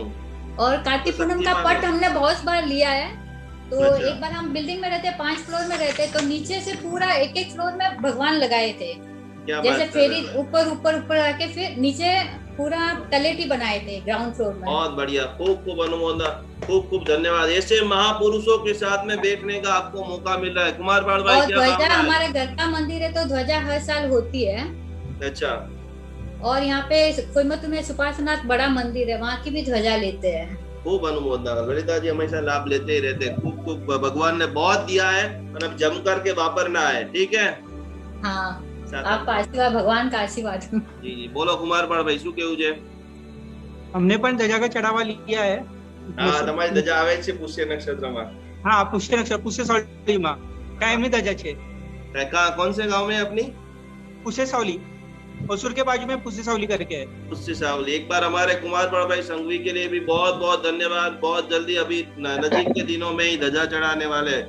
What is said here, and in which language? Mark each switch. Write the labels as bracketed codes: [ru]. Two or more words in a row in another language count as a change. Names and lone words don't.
[hi] और कार्तिक पूनम का पट हमने बहुत बार लिया है. तो एक बार हम बिल्डिंग में रहते, 5 फ्लोर में रहते, तो नीचे से पूरा एक फ्लोर में भगवान लगाए थे. जैसे फेरी ऊपर ऊपर ऊपर आके फिर नीचे पूरा तलेटी बनाए थे ग्राउंड फ्लोर में. बहुत बढ़िया. खूब खूब अनुमोदन, खूब खूब धन्यवाद. ऐसे महापुरुषों के साथ में बैठने का आपको मौका मिल रहा है. कुमार पाल भाई, क्या ध्वजा हमारे घर का मंदिर है, तो ध्वजा हर साल होती है. अच्छा. और यहाँ पे कोयम्बतूर में सुपार्श्वनाथ बड़ा मंदिर है, वहाँ की भी ध्वजा लेते हैं. खूब अनुमोदना। ललिता जी हमेशा लाभ लेते ही रहते, खूब खूब, भगवान ने बहुत दिया है और अब जम करके वापरना है, ठीक है। हाँ, आपका आशीर्वाद, भगवान का आशीर्वाद। जी जी, बोलो कुमार पर भाई, [gu] શું કેવું છે? અમને પણ ધજાકા ચડાવવા લીધા है। હા, તમારી ધજા આવે છે પુષ્ય નક્ષત્રમાં। [hi] हाँ, पुष्य नक्षत्र, पुष्य सावली में [gu] કાયમી ધજા છે। [hi] कहाँ, कौन से गांव में अपनी? पुष्य सावली, ओसुर के बाजू में पुष्य सावली करके है। पुष्य सावली। एक बार हमारे कुमार बड़ भाई संघवी के लिए भी बहुत बहुत धन्यवाद। बहुत जल्दी अभी नजीक के दिनों में ही ध्वजा चढ़ाने वाले हैं।